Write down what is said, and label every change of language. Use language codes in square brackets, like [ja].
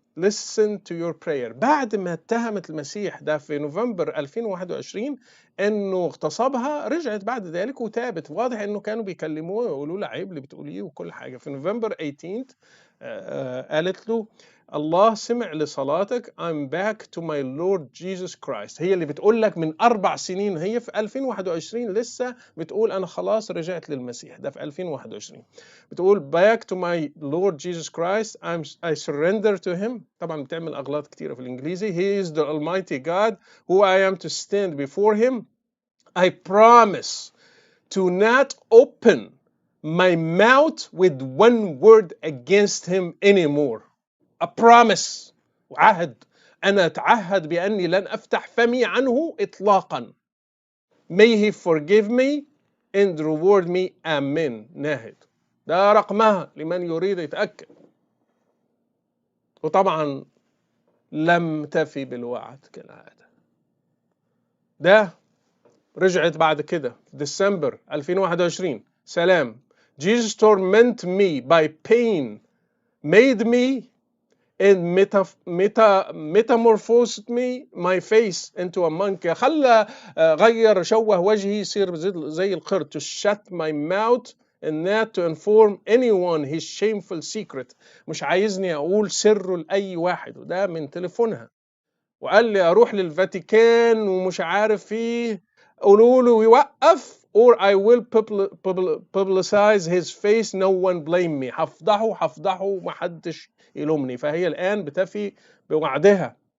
[en] listen to your prayer. [ar] بعد ما اتهمت المسيح ده في نوفمبر 2021 انه اغتصبها، رجعت بعد ذلك وتابت. واضح انه كانوا بيكلموه ويقولوا له عيب اللي بتقوليه وكل حاجه. في نوفمبر 18 قالت له الله سمع لصلاتك. [en] I'm back to my Lord Jesus Christ. [ar] هي اللي بتقول لك من 4 سنين، هي في 2021 لسه بتقول أنا خلاص رجعت للمسيح. ده في 2021 بتقول [en] back to my Lord Jesus Christ. I surrender to him. [ar] طبعا بتعمل أغلاط كتيرة في الإنجليزي. [en] He is the Almighty God who I am to stand before him. I promise to not open my mouth with one word against him anymore. A promise. [ar] وعهد. أنا أتعهد بأني لن أفتح فمي عنه إطلاقا. [en] May he forgive me and reward me. [ar] Amen. ناهد. ده رقمها لمن يريد يتأكد. وطبعا لم تفي بالوعد كالعادة. ده رجعت بعد كده في ديسمبر 2021. سلام. [en] Jesus tormented me by pain, made me and metamorphosed me my face into a monkey. [ar] خلى غير شوه وجهي يصير زي القرد. [en] To shut my mouth and not to inform anyone his shameful secret. [ar] مش عايزني أقول سره لأي واحد. وده من تليفونها. وقال لي أروح للفاتيكان ومش عارف فيه، قولوا له يوقف [en] or I will publicize his face, no one blame me. [ar] هفضحه ومحدش يلومني. فهي الآن بتفي بوعدها.